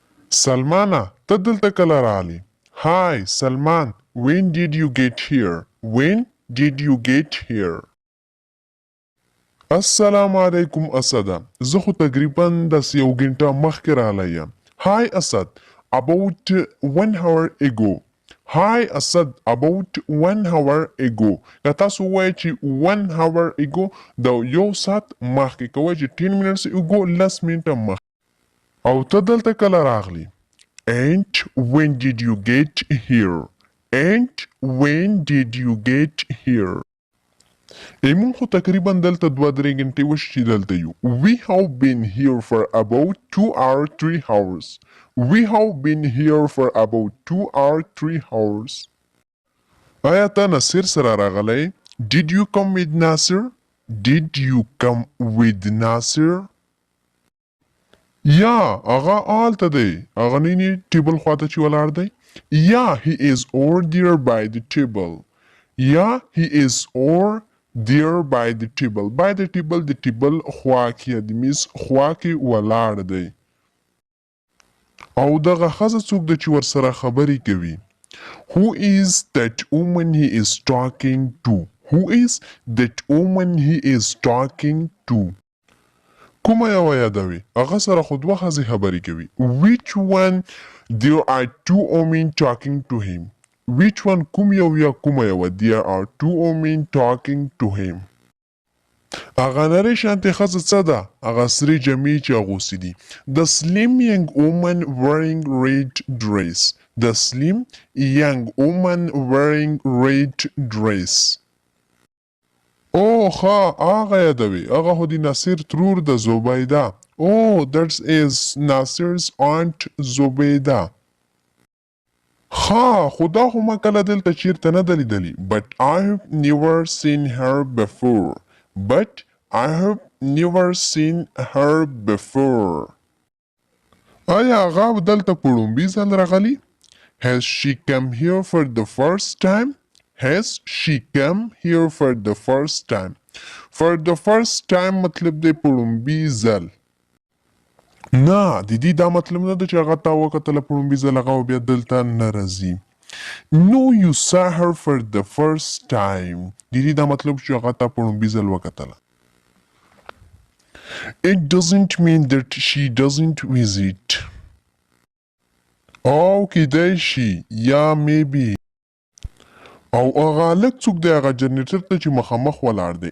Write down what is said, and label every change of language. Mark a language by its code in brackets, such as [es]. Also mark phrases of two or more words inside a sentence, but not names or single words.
[ps] Salmana, ته دلته کله راغلې؟ Hi, Salman. [en] When did you get here? When did you get here? [ar] السلام علیکم اسده. [ps] زه خو تقریبا داسې یو ګنټه مخکې راغلی یم. [en] Hi اسد. About 1 hour ago. Hi اسد. About 1 hour ago. [ps] که تاسو وایئ چې [en] 1 hour ago [ps] د یو ساعت مخکې کوئ چې [en] 10 minutes ago [ps] لس منټه مخکې. او ته دلته کله راغلی؟ [en] And when did you get here? And when did you get here? [ps] مون خو تقریبا دلته 2-3 غنټې وشي چې دلته یو. [en] We have been here for about 2 or 3 hours. We have been here for about 2 or 3 hours. [ps] آیا ته نصیر سره راغلی؟ [en] Did you come with Nasir? Did you come with Nasir? [ps] یا هغه آلته دی. هغه نینی ټیبل خواته چې ولاړ دی. [en] Yeah, he is over there by the table. Yeah, he is over there by the table. By the table, the table [ps] خوا کې د میز خوا کې ولاړ دی. او دغه ښځه څوک ده چې ورسره خبرې کوي؟ [en] Who is that woman he is talking to? Who is that woman he is talking to? [ps] کومه یوه یادوي؟ هغه سره خو دوه ښځې خبرې کوي. [en] Which one? There are 2 women talking to him. Which one? [ps] کوم یو یا کومه یوه؟ [en] There are 2 women talking to him. [ps] هغه نرۍ شانتې ښځه څه ده؟ هغه سرې جامې چې اغوستې دي. [en] The slim young woman wearing red dress. The slim young woman wearing red dress. [ps] Oh, هغه یادوي. هغه خو د ناصر ترور د زبیده. [en] Oh, that is Nasir's aunt زبیده. [ps] خو دا خو ما کله دلته چیرته نه ده لیدلې. [en] But I have never seen her before. But I have never seen her before. [ps] آیا هغه دلته په لومبي ځل راغلي؟ [en] Has she come here for the first time? Has she come here for the first time? For the first time [ps] مطلب دی په لومبي ځل. نه د دې دا مطلب نه ده چې هغه تا وکتله په لومبي ځل هغه بیا دلته نه راځي. [en] No, you saw her for the first time. [ps] د دې دا مطلب چې هغه تا په لومبي ځل وکتله. [en] It doesn't mean that she doesn't visit. [ps] او کیدای شي یا maybe. او هغه هلک څوک دی؟ هغه جنریټر ته چې مخامخ ولاړ دی.